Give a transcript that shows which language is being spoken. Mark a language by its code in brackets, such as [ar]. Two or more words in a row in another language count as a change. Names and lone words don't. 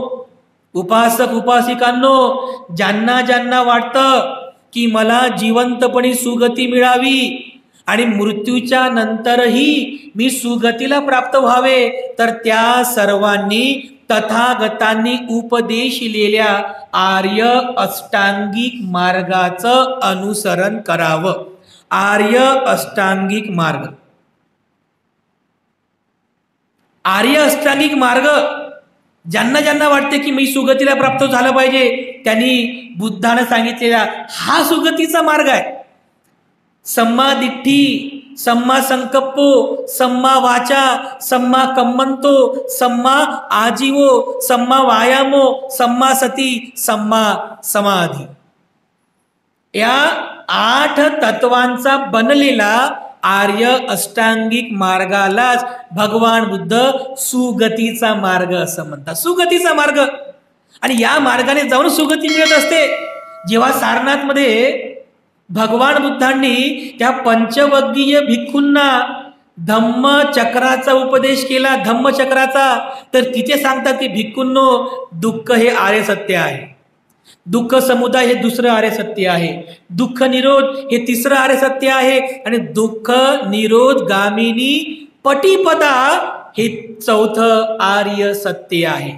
[mr] उपासक उपासिकांनो, ज्यांना ज्यांना वाटतं की मला जिवंतपणी सुगती मिळावी आणि मृत्यूच्या नंतरही मी सुगतीला प्राप्त व्हावे, तर त्या सर्वांनी तथागतांनी उपदेशिलेल्या आर्य अष्टांगिक मार्गाचं अनुसरण करावं. आर्य अष्टांगिक मार्ग, आर्य अष्टांगिक मार्ग ज्यांना ज्यांना वाटते की मी सुगतीला प्राप्त झालं पाहिजे, त्यांनी बुद्धानं सांगितलेला हा सुगतीचा मार्ग आहे. [pi] सम्मा दिठ्ठी, सम्मा संकप्पो, सम्मा वाचा, सम्मा कम्मंतो, सम्मा आजीवो, सम्मा वायामो, सम्मा सती, सम्मा समाधी. [mr] या 8 तत्वांचा बनलेला आर्य अष्टांगिक मार्गालाच भगवान बुद्ध सुगतीचा मार्ग असं म्हणतात. सुगतीचा मार्ग. आणि या मार्गाने जाऊन सुगती मिळत असते. जेव्हा सारनाथ मध्ये भगवान बुद्धांनी त्या पंचवग्गीय भिक्खूंना धम्मचक्राचा उपदेश केला, धम्मचक्राचा, तर तिथे सांगतात की भिक्खूंनो, दुःख हे आर्य सत्य आहे, दुःख समुदाय हे दुसरं आर्य सत्य आहे, दुःख निरोध हे तिसरं आर्य सत्य आहे, आणि दुःख निरोध गामिनी पटिपदा हे चौथं आर्य सत्य आहे.